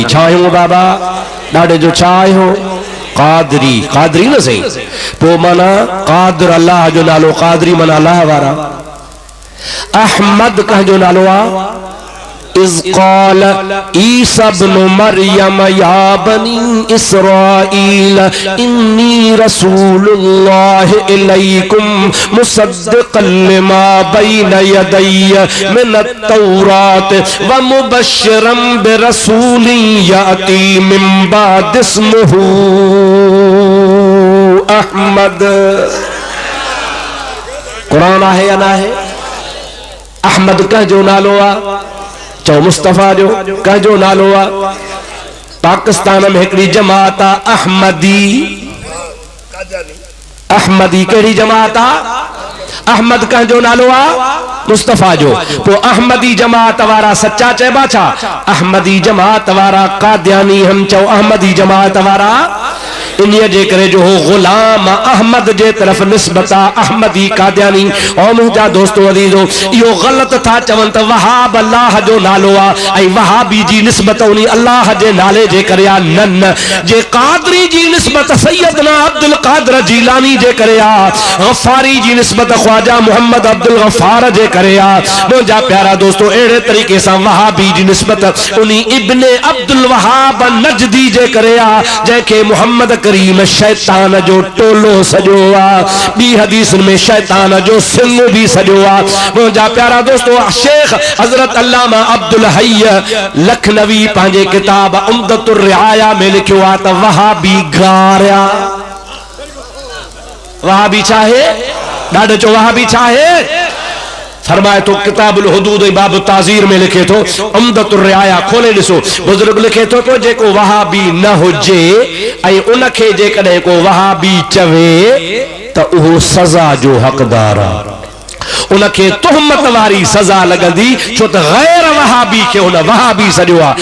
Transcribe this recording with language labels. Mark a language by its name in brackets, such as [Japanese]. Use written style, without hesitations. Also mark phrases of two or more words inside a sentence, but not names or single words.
[Sindhi] छा आहियूं बाबा ॾाढे जो छा आहियूं क़ादरी। क़ादरी न सही, पोइ माना क़ादिर अल्लाह जो नालो, क़ादरी माना अल्लाह वारा। अहमद कंहिंजो नालो आहे? [Arabic] إذ قال عيسى ابن مريم يا بني إسرائيل إني رسول الله إليكم مصدقا لما بين يدي من التوراة ومبشرا برسول يأتي من بعد اسمه أحمد. [Sindhi] कुरान आहे या ना है? अहमद कंहिंजो नालो आहे? चओ मुस्तफ़ा जो। कंहिंजो नालो आहे? पाकिस्तान में हिकिड़ी जमात आहे अहमदी। अहमदी कहिड़ी जमात आहे? अहमद कंहिंजो नालो आहे? मुस्तफ़ा जो। पोइ अहमदी जमात वारा सच्चा चइबा छा? अहमदी जमात वारा कादियानी हम चओ अहमदी जमात वारा इन जे करे जो हो गुलाम अहमद जे तरफ निस्बत अहमदी कादियानी। और मुंहिंजा दोस्तो अजीजो इहो ग़लत था चवनि त वहाब अल्लाह जो नालो आहे ऐं वहाबी जी निस्बत उन अल्लाह जे नाले जे करे आहे। न, जे कादरी जी निस्बत सैयदना अब्दुल कादिर जीलानी जे करे आहे, गफ़ारी जी निस्बत ख्वाजा मोहम्मद अब्दुल गफ़ार जे करे आहे। मुंहिंजा प्यारा दोस्तो अहिड़े तरीक़े सां वहाबी जी निस्बत उन इब्ने अब्दुल वहाब नजदी जे करे आहे, जंहिंखे मोहम्मद करीम शैतान जो टोलो सजो आहे। ॿी हदीस में शैतान जो सिंह भी सजो आहे। मुंहिंजा प्यारा दोस्तो शेख हजरत अल्लामा अब्दुल हय लखनवी पंहिंजे किताब उम्दतुर रिआया में लिखियो आहे त वहाबी गारिया। वहाबी छा है? ॾाढो चो वहाबी छा है? फरमाए तो किताबुल हुदूद बाब ताज़ीर में लिखे तो उम्दतुर रिआया खोले ॾिसो, बुजुर्ग लिखे तो जेको वहाबी न हुजे ऐं उनखे जेकॾहिं को वहाबी चवे त उहो सज़ा जो हक़दार आहे। उनखे तुहमत वारी सज़ा लगंदी, छो त गैर वहाबी खे उन वहाबी सॼो आहे।